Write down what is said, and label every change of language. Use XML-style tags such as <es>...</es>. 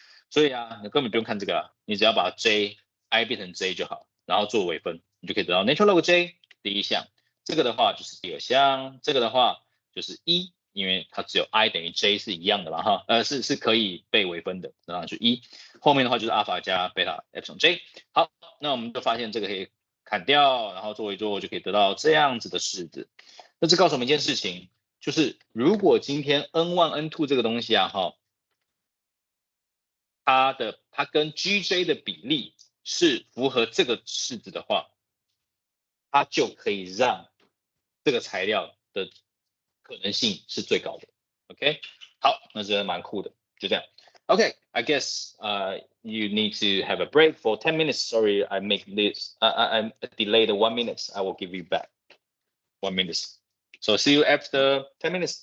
<zh>所以啊，你根本不用看这个啊，你只要把 I 变成 j 就好，然后做微分，你就可以得到 natural log j 第一项。这个的话就是第二项，这个的话就是1，因为它只有 I 等于 j 是一样的嘛哈，是可以被微分的，然后就1。后面的话就是 alpha 加 beta epsilon j。好，那我们就发现这个可以砍掉，然后做一做就可以得到这样子的式子。那这告诉我们一件事情，就是如果今天 n1、n2 这个东西啊，它跟 GJ 的比例是符合这个式子的话，它就可以让这个材料的可能性是最高的。 OK， 好，那这蛮酷的，就这样。</zh> <en>Okay, I guess you need to have a break for 10 minutes. Sorry, I make this. I delayed 1 minute. I will give you back 1 minute. So see you after 10 minutes.</en>